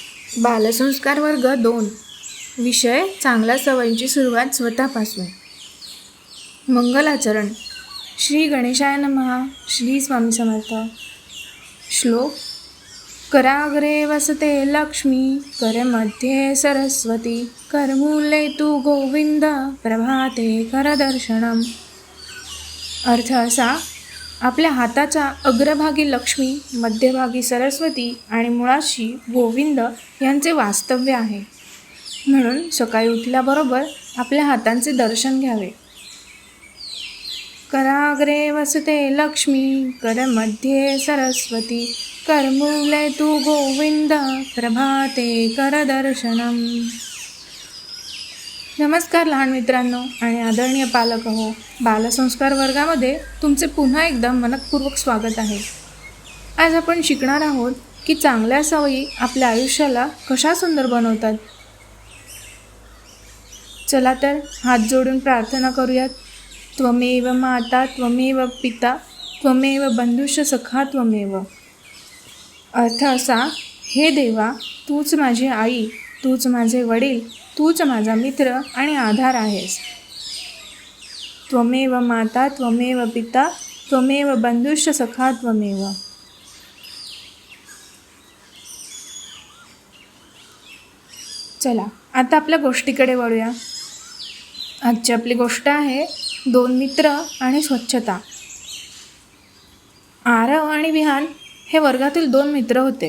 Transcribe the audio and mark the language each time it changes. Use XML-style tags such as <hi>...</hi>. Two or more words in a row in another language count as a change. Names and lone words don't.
<mr>बालसंस्कार वर्ग 2. विषय चांगल्या सवयींची सुरुवात स्वतःपासून. मंगलाचरण.</mr> <sa>श्री गणेशाय नमः.</sa> <mr>श्री स्वामी समर्थ. श्लोक.</mr> <sa>कराग्रे वसते लक्ष्मी, करमध्ये सरस्वती, करमूले तू गोविंद, प्रभाते करदर्शनम.</sa> <mr>अर्थ असा: आपल्या हाताच्या अग्रभागी लक्ष्मी, मध्यभागी सरस्वती आणि मुळाशी गोविंद यांचे वास्तव्य आहे. म्हणून सकाळी उठल्याबरोबर आपल्या हातांचे दर्शन घ्यावे.</mr> <sa>कराग्रे वसते लक्ष्मी, करमध्ये सरस्वती, करमूले तू गोविंद, प्रभाते करदर्शनम.</sa> <mr>नमस्कार लहान मित्रांनो आणि आदरणीय पालक हो. बालसंस्कार वर्गामध्ये तुमचे पुन्हा एकदा मनपूर्वक स्वागत आहे. आज आपण शिकणार आहोत की चांगल्या सवयी आपल्या आयुष्याला कशा सुंदर बनवतात. चला तर हात जोडून प्रार्थना करूयात.</mr> <sa>त्वमेव माता त्वमेव पिता त्वमेव बंधुश्च सखा त्वमेव.</sa> <mr>अर्थ असा: हे देवा, तूच माझी आई, तूच माझे वडील, तूच माझा मित्र आणि आधार आहेस.</mr> <sa>त्वमेव माता त्वमेव पिता त्वमेव बंधुश्च सखा त्वमेव.</sa> <mr>चला आता आपल्या गोष्टीकडे वळूया. आजची आपली गोष्ट आहे 2 मित्र आणि स्वच्छता. आरव आणि विहान हे वर्गातील 2 मित्र होते.</mr>